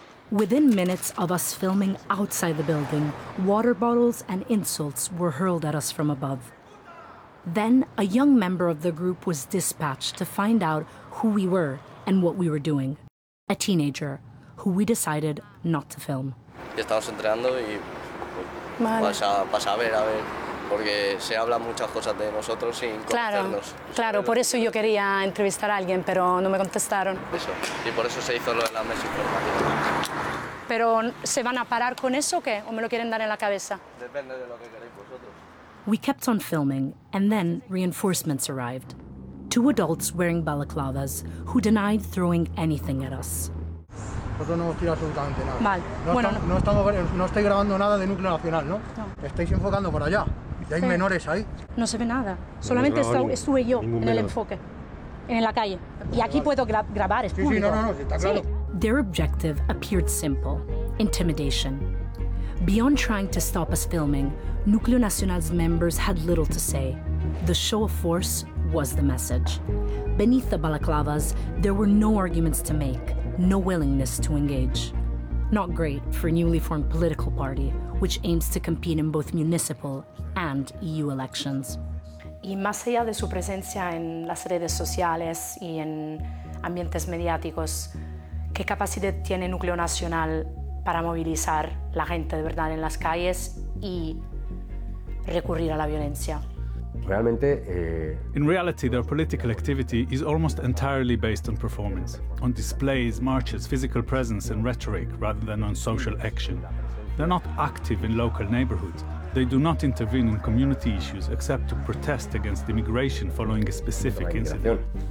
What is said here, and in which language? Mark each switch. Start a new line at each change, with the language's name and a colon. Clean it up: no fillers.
English: Within minutes of us filming outside the building, water bottles and insults were hurled at us from above. Then, a young member of the group was dispatched to find out who we were and what we were doing. A teenager, who we decided not to film.
Spanish: Estamos entrenando y vas a ver. Porque se hablan muchas cosas de nosotros sin conocerlos. Claro, por eso yo quería entrevistar a alguien, pero no me contestaron. Eso, y por eso se hizo lo de la mesa informativa. ¿Pero se van a parar con eso o qué? ¿O me lo quieren dar en la cabeza? Depende de lo que queréis vosotros.
English: We kept on filming, and then reinforcements arrived. Two adults wearing balaclavas, who denied throwing anything at us.
Spanish: Nosotros no hemos tirado absolutamente nada. Vale. No estáis grabando nada de Núcleo Nacional, ¿no? No. Estáis enfocando por allá. Y hay menores ahí. No se ve nada. Solamente estuve yo en el enfoque, en la calle. Y aquí puedo grabar, es público. Sí, no, está claro. Sí.
English: Their objective appeared simple: intimidation. Beyond trying to stop us filming, Núcleo Nacional's members had little to say. The show of force was the message. Beneath the balaclavas, there were no arguments to make, no willingness to engage. Not great for a newly formed political party, which aims to compete in both municipal and EU elections.
Spanish: Y más allá de su presencia en las redes sociales y en ambientes mediáticos, ¿qué capacidad tiene Núcleo Nacional para movilizar la gente de verdad en las calles y recurrir a la violencia?
English: In reality, their political activity is almost entirely based on performance, on displays, marches, physical presence and rhetoric rather than on social action. They're not active in local neighborhoods. They do not intervene in community issues except to protest against immigration following a specific incident.